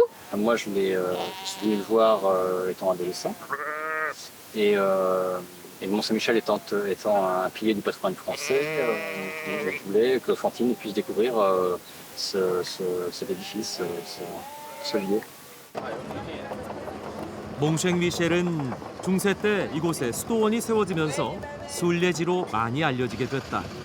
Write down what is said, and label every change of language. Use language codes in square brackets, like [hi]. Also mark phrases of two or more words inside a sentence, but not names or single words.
[fr] Moi, je suis venu le voir étant adolescent. Et le Mont-Saint-Michel étant un pilier du patrimoine français, je voulais que Fantine puisse découvrir cet édifice, ce lieu. [ko] 몽생미셸은 중세 때 이곳에 수도원이 세워지면서 순례지로 많이 알려지게 됐다.